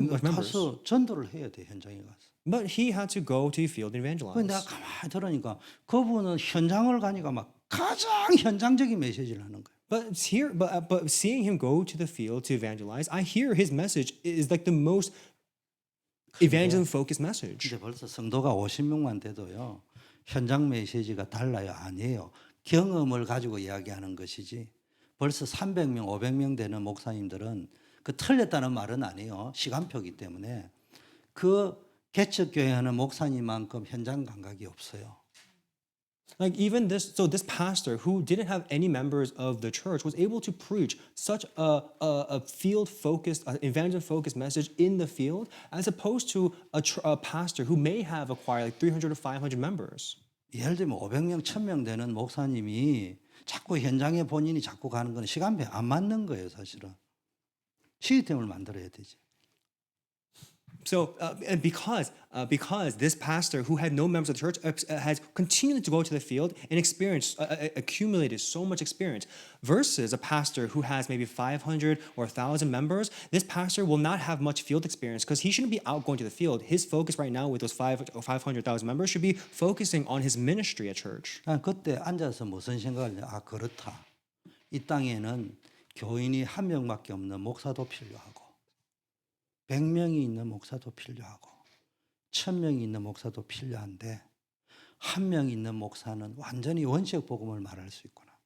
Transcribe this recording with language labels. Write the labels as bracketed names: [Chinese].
[Korean] 가서 전도를 해야 돼 현장에 가서. [English] But he had to go to the field and [Korean] 근데 [English] evangelize. [Korean] 내가 가만히 들으니까 그분은 현장을 가니까 막 가장 현장적인 메시지를 하는 거예요. [English] But seeing him go to the field to evangelize, I hear his message is like the most evangelism-focused message. [Korean] 이제 벌써 성도가 50명만 돼도요. 현장 메시지가 달라요? 아니에요. 경험을 가지고 이야기하는 것이지. 벌써 300명, 500명 되는 목사님들은 그 틀렸다는 말은 아니에요. 시간표기 때문에 그 개척교회 하는 목사님만큼 현장 감각이 없어요. [English] Like even this, so this pastor who didn't have any members of the church was able to preach such a field-focused, evangelism-focused message in the field, as opposed to a pastor who may have acquired like 300 or 500 members. [Korean] 예를 들면 500명, 1000명 되는 목사님이 자꾸 현장에 본인이 자꾸 가는 건 시간표 안 맞는 거예요, 사실은. 시스템을 만들어야 되지. [English] So, and because this pastor who had no members of the church has continued to go to the field and accumulated so much experience, versus a pastor who has maybe 500 or 1,000 members, this pastor will not have much field experience because he shouldn't be out going to the field. His focus right now with those 500,000 members should be focusing on his ministry at church. [Korean] 난 그때 앉아서 무슨 생각을 했냐. 아, 그렇다. 이 땅에는 교인이 한 명밖에 없는 목사도 필요하고 100명이 있는 목사도 필요하고 1000명이 있는 목사도 필요한데 한 명 있는 목사는 완전히 원색 복음을 말할 수 있구나.